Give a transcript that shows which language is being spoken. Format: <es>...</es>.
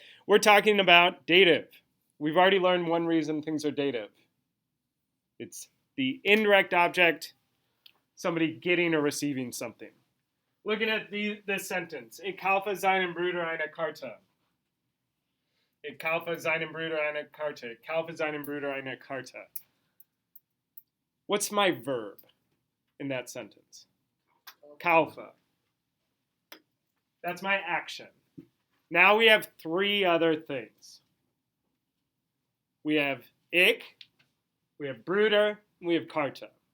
<en>We're talking about dative. We've already learned one reason things are dative. It's the indirect object, somebody getting or receiving something. Looking at this sentence.</en> <de>Ich kaufe seinem Bruder eine Karte. Ich kaufe seinem Bruder eine Karte. Ich kaufe seinem Bruder eine Karte.</de> <en>What's my verb in that sentence? Kaufe. That's my action. Now we have three other things. We have ich, we have Bruder, and we have Karte.</en>